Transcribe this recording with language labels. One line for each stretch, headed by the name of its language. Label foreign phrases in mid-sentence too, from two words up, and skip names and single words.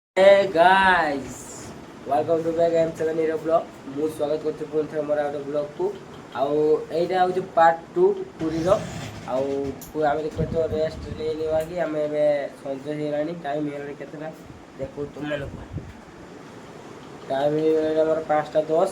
English: Hey guys, welcome to back. I am Seven Hero Vlog.
Odia: ମୁଁ ସ୍ୱାଗତ କରୁଛି ପୁଣି ଥରେ ମୋର ଗୋଟେ ବ୍ଲଗ୍କୁ। ଆଉ ଏଇଟା ହେଉଛି ପାର୍ଟ 2 ପୁରୀର। ଆଉ ଆମେ ଦେଖିପାରୁଛୁ ରେଷ୍ଟ ନେଇନେବା କି ଆମେ ଏବେ ସଞ୍ଜ ହେଇଗଲାଣି, ଟାଇମ୍ ହେଇଗଲାଣି କେତେଟା ଦେଖୁ ତୁମମାନଙ୍କୁ। ଟାଇମ୍ ହେଇଗଲାଣି ଆମର 5:10।